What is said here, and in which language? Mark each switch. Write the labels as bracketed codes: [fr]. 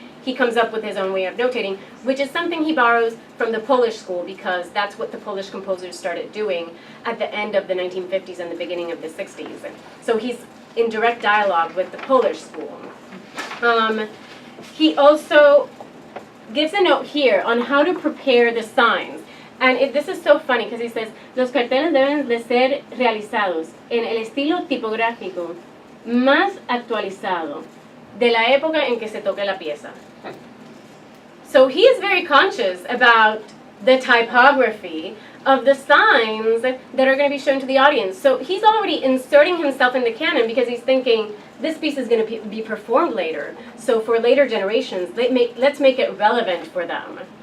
[en] He comes up with his own way of notating, which is something he borrows from the Polish school, because that's what the Polish composers started doing at the end of the 1950s and the beginning of the 60s. So he's in direct dialogue with the Polish school. He also gives a note here on how to prepare the signs. And this is so funny because he says, [es] los carteles deben de ser realizados en el estilo tipográfico más actualizado de la época en que se toque la pieza. [en] So he is very conscious about the typography of the signs that are going to be shown to the audience. So he's already inserting himself in the canon because he's thinking, this piece is going to be performed later. So for later generations, let's make it relevant for them.